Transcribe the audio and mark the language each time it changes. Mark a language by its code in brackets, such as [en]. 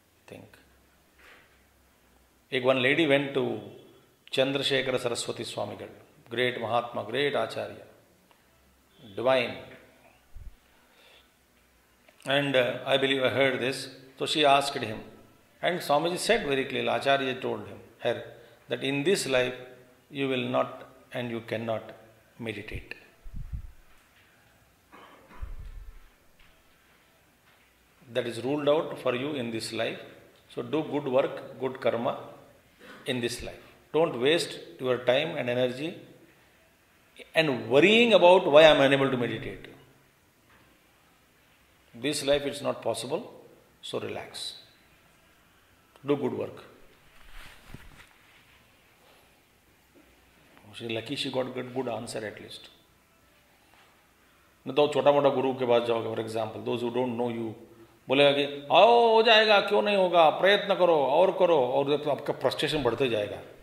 [en] Think. एक one lady went to Chandrashekhar Saraswati Swamigal, great mahatma, great acharya, divine, and I believe I heard this. So she asked him, and Swamiji said very clearly, Acharya told her that in this life you will not and you cannot meditate. That is ruled out for you in this life. So do good work, good karma in this life. Don't waste your time and energy and worrying about why I am unable to meditate. This life it's not possible, so relax. Do good work. She's lucky she got good answer at least. [hi] नहीं तो छोटा मोटा गुरु के पास जाओगे, [en] for example those who don't know you, [hi] बोलेगा कि आओ हो जाएगा, क्यों नहीं होगा, प्रयत्न करो, और आपका फ्रस्ट्रेशन बढ़ते जाएगा।